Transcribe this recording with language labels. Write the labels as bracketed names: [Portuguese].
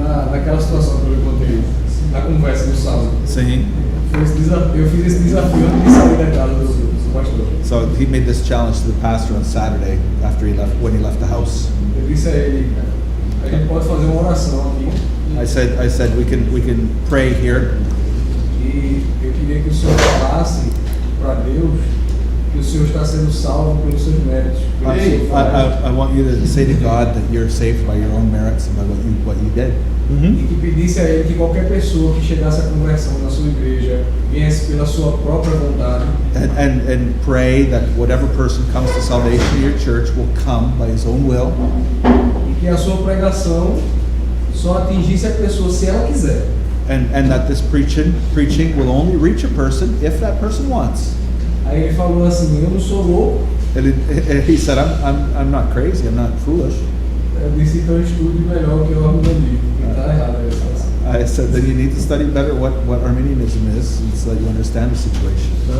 [Portuguese] Naquela situação que eu contei, na conversa no sábado, Sim. eu fiz esse desafio antes de sair da casa do pastor. [English] So he made this challenge to the pastor on Saturday when he left the house. [Portuguese] Eu disse a ele, a gente pode fazer uma oração aqui. [English] I said we can pray here. [Portuguese] E eu queria que o senhor falasse para Deus que o senhor está sendo salvo pelos seus méritos. [English] I want you to say to God that you're saved by your own merits and by what you did. [Portuguese] E que pedisse a ele que qualquer pessoa que chegasse à conversão na sua igreja viesse pela sua própria vontade. [English] And pray that whatever person comes to salvation in your church will come by his own will. [Portuguese] E que a sua pregação só atingisse a pessoa se ela quiser. [English] And that this preaching will only reach a person if that person wants. [Portuguese] Aí ele falou assim, eu não sou louco. [English] He said, I'm not crazy, I'm not foolish. [Portuguese] Eu disse, então estude melhor o que eu argumentei. Está errado essa. [English] I said that you need to study better what Arminianism is so that you understand the situation.